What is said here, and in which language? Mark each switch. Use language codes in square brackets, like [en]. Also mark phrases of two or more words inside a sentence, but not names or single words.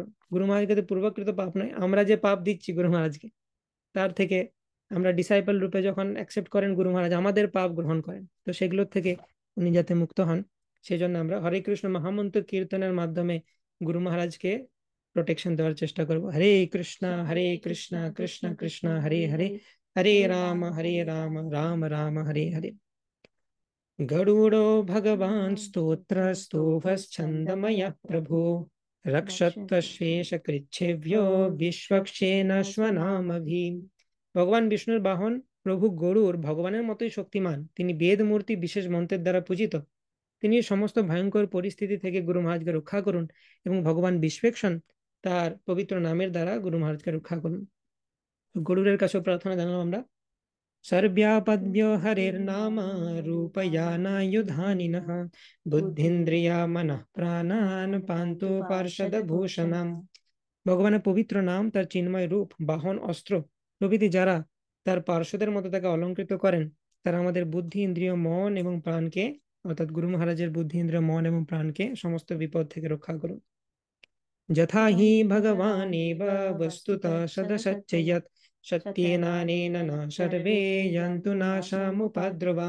[bn] গুরু মহারাজকে তো পূর্বকৃত পাপ নয়, আমরা যে পাপ দিচ্ছি গুরু মহারাজকে, তার থেকে আমরা ডিসাইপল রূপে যখন অ্যাকসেপ্ট করেন গুরু মহারাজ আমাদের পাপ গ্রহণ করেন, তো সেগুলোর থেকে উনি যাতে মুক্ত হন, সেই জন্য আমরা হরে কৃষ্ণ মহামন্ত্র কীর্তনের মাধ্যমে গুরু মহারাজকে প্রোটেকশন দেওয়ার চেষ্টা করব। [sa] হরে কৃষ্ণ কৃষ্ণ কৃষ্ণ হরে হরে, হরে রাম রাম রাম হরে হরে। गरुड़ो भगवान् स्तोत्र स्तोभश्छन्दमय प्रभो रक्षत्वशेषकृच्छेभ्यो विश्वक्षेण स्वनामभि। [bn] ভগবান বিষ্ণুর বাহন প্রভু গরুর ভগবানের মতোই শক্তিমান, তিনি বেদ মূর্তি বিশেষ মন্ত্রের দ্বারা পূজিত। তিনি সমস্ত ভয়ঙ্কর পরিস্থিতি থেকে গুরু মহারাজকে রক্ষা করুন এবং ভগবান বিশ্বেক্ষণ তার পবিত্র নামের দ্বারা গুরু মহারাজকে রক্ষা করুন। গরুরের কাছেও প্রার্থনা জানালাম আমরা। [sa] सर्व्यापद्यो हरेर्नाम रूपयानायुधानिनः बुद्धिन्द्रिया मनः प्राणान् पान्तु पार्षदभूषणम्। [bn] ভগবানের পবিত্র নাম, তার চিন্ময় রূপ, বাহন, অস্ত্র প্রভৃতি যারা তার পার্শ্বদের মতো তাকে অলঙ্কৃত করেন, তারা আমাদের বুদ্ধি, ইন্দ্রিয়, মন এবং প্রাণকে, অর্থাৎ গুরু মহারাজের বুদ্ধি, ইন্দ্রিয়, মন এবং প্রাণকে সমস্ত বিপদ থেকে রক্ষা করুন। [sa] যথা হি ভগবানেব বস্তুতঃ সদসচ্চ যৎ সত্যেনানেন ন সর্বে যন্তু নাশামুপদ্রবাম।